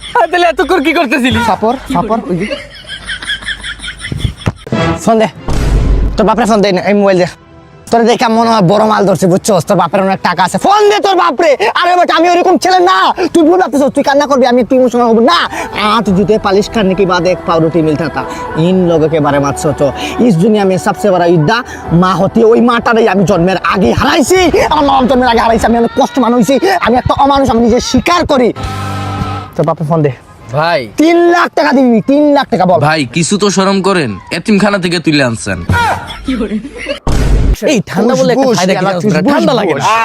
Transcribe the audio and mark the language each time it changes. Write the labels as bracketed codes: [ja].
[bn] তাহলে এত করে কি করতেছিলি? সাপর ওই যে ফোন দে, তোর বাপরে ফোন দে, এই মোবাইল দে। তোর দেখে মনে হয় বড় মাল ধরছে, বুঝছস? তোর বাপের অনেক টাকা আছে, ফোন দে তোর বাপরে। আরে বাট আমি ওরকম ছেলে না, তুই ভুল ভাবতেছ, তুই কান্না করবি, আমি একটু ইমোশনাল হব না। [hi] 8 जूते पालिश करने के बाद 1 पावरोटी मिलता था। इन लोगों के बारे में सोचो, इस दुनिया में सबसे बड़ा युद्ध [bn] মা হতে। ওই মাটারই আমি জন্মের আগে হারাইছি, আমার মা জন্মের আগে হারাইছি। আমি অনেক কষ্ট মানুষ হইছি, আমি একটা অমানুষ, আমি নিজে স্বীকার করি। তোর বাপরে ফোন দে ভাই। 3 লাখ টাকা দিবি, 3 লাখ টাকা। বল ভাই কিছু তো শরম করেন, এতিমখানা থেকে তুলে আনছেন। এই ঠান্ডা বলে একটা ফায়দা কি জানোস? ঠান্ডা লাগে না।